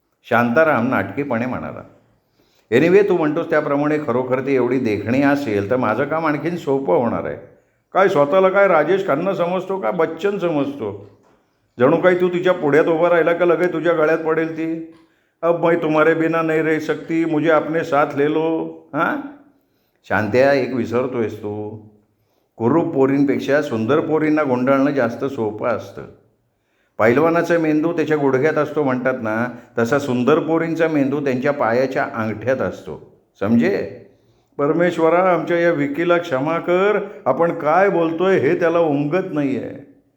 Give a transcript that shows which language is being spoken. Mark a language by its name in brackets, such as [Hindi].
[Marathi] शांताराम नाटकीपणे म्हणाला. एनिवे, तू म्हणतोस त्याप्रमाणे खरोखर ती एवढी देखणी असेल तर माझं काम आणखीन सोपं होणार आहे. काय स्वतःला काय राजेश खन्ना समजतो का बच्चन समजतो? जणू काही तू तिच्या पुढ्यात उभा राहिला का लगेच तुझ्या गळ्यात पडेल ती. [Hindi] अब मैं तुम्हारे बिना नहीं रह सकती, मुझे अपने साथ ले लो. [Marathi] शांत्या, एक विसरतोयस तू. कुरूप पोरींपेक्षा सुंदर पोरींना गुंडाळणं जास्त सोपं असतं. पैलवानाचा मेंदू त्याच्या गुडघ्यात असतो म्हणतात ना, तसा सुंदर पोरींचा मेंदू त्यांच्या पायाच्या अंगठ्यात असतो. समजे? परमेश्वरा, आमच्या या विकीला क्षमा कर. आपण काय बोलतोय हे त्याला उमगत नाही आहे.